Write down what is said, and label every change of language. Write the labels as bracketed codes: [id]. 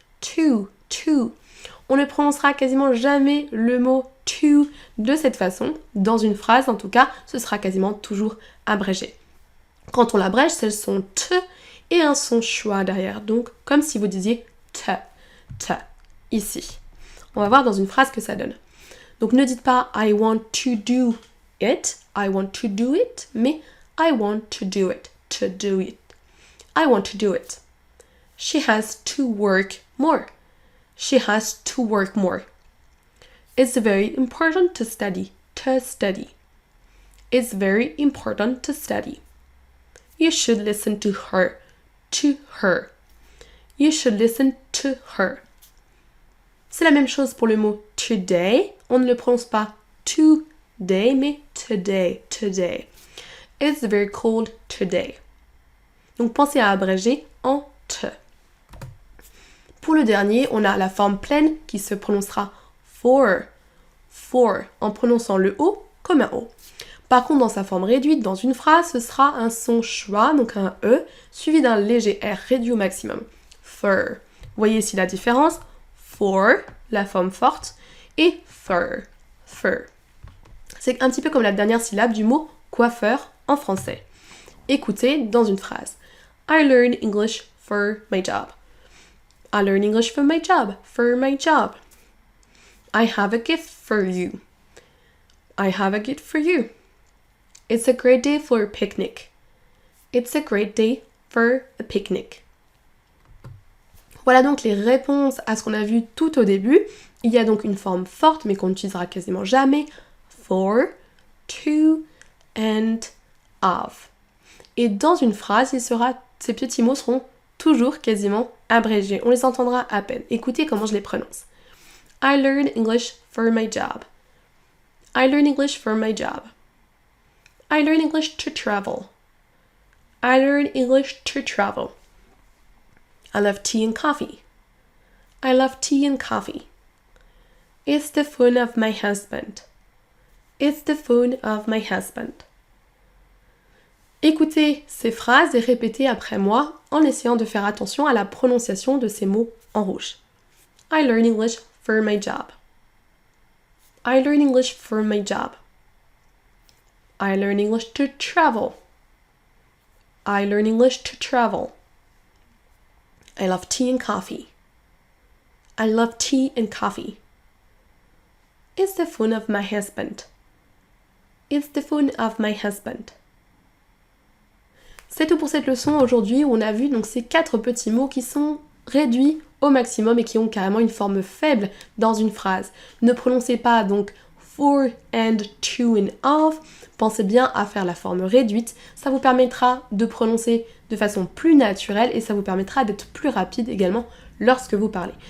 [fr] To, to. On ne prononcera quasiment jamais le mot to de cette façon. Dans une phrase, en tout cas, ce sera quasiment toujours abrégé. Quand on l'abrège, c'est le son T et un son schwa derrière. Donc, comme si vous disiez te, te, ici. On va voir dans une phrase que ça donne. Donc, ne dites pas [en] I want to do it, I want to do it, [fr] mais [en] I want to do it, to do it. I want to do it. She has to work more. She has to work more. It's very important to study, to study. It's very important to study. You should listen to her, to her. You should listen to her. [fr] C'est la même chose pour le mot today. On ne le prononce pas today, mais today, today. [en] It's very cold today. [fr] Donc pensez à abréger en te. Pour le dernier, on a la forme pleine qui se prononcera for, en prononçant le O comme un O. Par contre, dans sa forme réduite, dans une phrase, ce sera un son schwa, donc un E, suivi d'un léger R réduit au maximum. Fur. Vous voyez ici la différence. For, la forme forte, et fur, fur. C'est un petit peu comme la dernière syllabe du mot coiffeur en français. Écoutez dans une phrase. [en] I learn English for my job. I learn English for my job, for my job. I have a gift for you. I have a gift for you. It's a great day for a picnic. It's a great day for a picnic. [fr] Voilà donc les réponses à ce qu'on a vu tout au début. Il y a donc une forme forte, mais qu'on n'utilisera quasiment jamais. [en] For, to, and, of. [fr] Et dans une phrase, ces petits mots seront toujours quasiment abrégés. On les entendra à peine. Écoutez comment je les prononce. [en] I learn English for my job. I learn English for my job. I learn English to travel. I learn English to travel. I love tea and coffee. I love tea and coffee. It's the phone of my husband. It's the phone of my husband. [fr] Écoutez ces phrases et répétez après moi en essayant de faire attention à la prononciation de ces mots en rouge. [en] I learn English for my job. I learn English for my job. I learn English to travel. I learn English to travel. I love tea and coffee. I love tea and coffee. It's the phone of my husband. It's the phone of my husband. [fr] C'est tout pour cette leçon aujourd'hui où on a vu donc ces 4 petits mots qui sont réduits au maximum et qui ont carrément une forme faible dans une phrase. Ne prononcez pas donc [en] for and to and of. [fr] Pensez bien à faire la forme réduite, ça vous permettra de prononcer de façon plus naturelle et ça vous permettra d'être plus rapide également lorsque vous parlez.